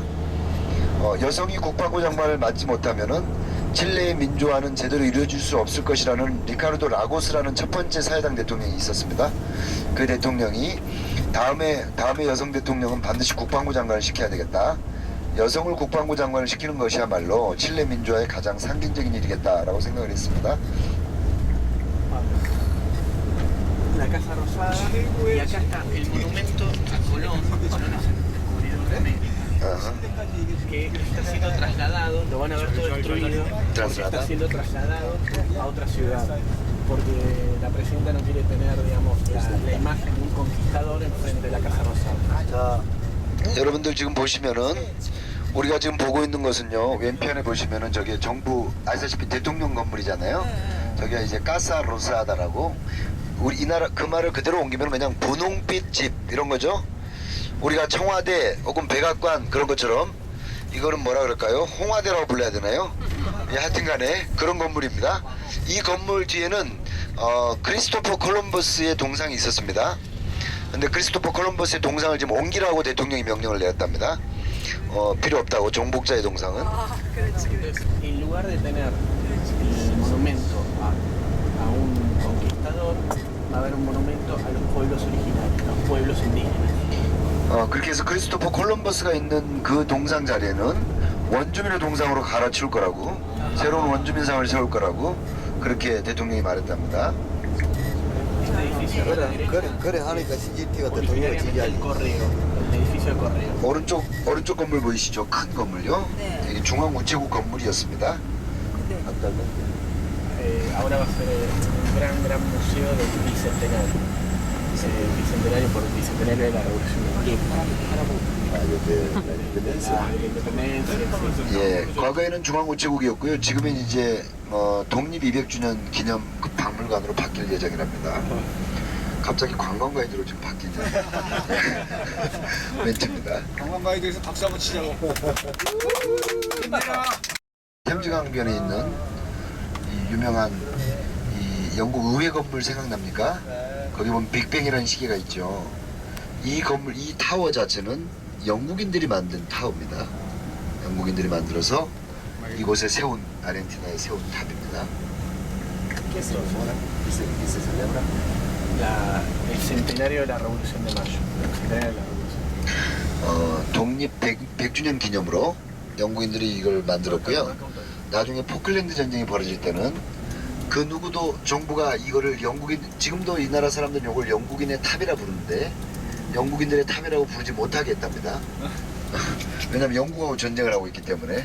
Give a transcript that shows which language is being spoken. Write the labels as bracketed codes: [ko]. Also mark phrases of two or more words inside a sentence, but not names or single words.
[ko] 여성이 국방부 장관을 맡지 못하면은 칠레의 민주화는 제대로 이루어질 수 없을 것이라는 리카르도 라고스라는 첫 번째 사회당 대통령이 있었습니다. 그 대통령이 다음에 여성 대통령은 반드시 국방부 장관을 시켜야 되겠다. 여성을 국방부 장관을 시키는 것이야말로 칠레 민주화의 가장 상징적인 일이겠다라고 생각을 했습니다. [es] La Casa Rosada y acá está el monumento a Colón, Colón es el descubridor de América, que está siendo trasladado, lo van a ver todo destruido, porque está siendo trasladado a otra ciudad, porque la presidenta no quiere tener, digamos, la imagen de un conquistador enfrente de la Casa Rosada. [ko] 자, 여러분들 지금 보시면은 우리가 지금 보고 있는 것은요, 왼편에 보시면은 저게 정부 아시다시피 대통령 건물이잖아요. 저게 이제 까사 로사다라고, 우리 이 나라 그 말을 그대로 옮기면 그냥 분홍빛 집 이런 거죠. 우리가 청와대 혹은 백악관 그런 것처럼 이거는 뭐라 그럴까요? 홍화대라고 불러야 되나요? 예, 하여튼간에 그런 건물입니다. 이 건물 뒤에는 크리스토퍼 콜럼버스의 동상이 있었습니다. 근데 크리스토퍼 콜럼버스의 동상을 지금 옮기라고 대통령이 명령을 내렸답니다. 필요 없다고, 정복자의 동상은. [es] En lugar de tener el monumento a un conquistador, va a haber un monumento a los pueblos originarios, los pueblos indígenas. [ko] 그렇게 해서 크리스토퍼 콜럼버스가 있는 그 동상 자리에는 원주민의 동상으로 갈아치울 거라고, 새로운 원주민상을 세울 거라고 그렇게 대통령이 말했답니다. [es] Este edificio a la derecha, [ko] 그래 하니까 CGT가 대통령을 [es] originariamente el [ko] 지지하지. [es] correo, el edificio del correo. [ko] 오른쪽 건물 보이시죠? 큰 건물요. 네. 이게 중앙우체국 건물이었습니다. [es] Ahora va a ser un gran museo del bicentenario. Bicentenario por el bicentenario de la Revolución Inglesa. [ko] 예, 과거에는 중앙우체국이었고요. 지금은 이제 독립 200주년 기념 그 박물관으로 바뀔 예정이랍니다. 갑자기 관광 가이드로 좀 바뀌는 멘트입니다. 관광 가이드에서 박수 한번 치자고. 템즈강변에 있는 이 유명한 이 영국 의회 건물 생각납니까? 거기 보면 빅뱅이라는 시계가 있죠. 이 건물, 이 타워 자체는 영국인들이 만든 타워입니다. 영국인들이 만들어서 이곳에 세운, 아르헨티나에 세운 탑입니다. [es] El centenario de la Revolución de Mayo. El centenario de la Revolución. [ko] 독립 100주년 기념으로 영국인들이 이걸 만들었고요. 나중에 포클랜드 전쟁이 벌어질 때는 그 누구도 정부가 이거를 영국인, 지금도 이 나라 사람들은 이걸 영국인의 탑이라 부르는데 영국인들의 탑이라고 부르지 못하게 했답니다. 왜냐면 영국하고 전쟁을 하고 있기 때문에.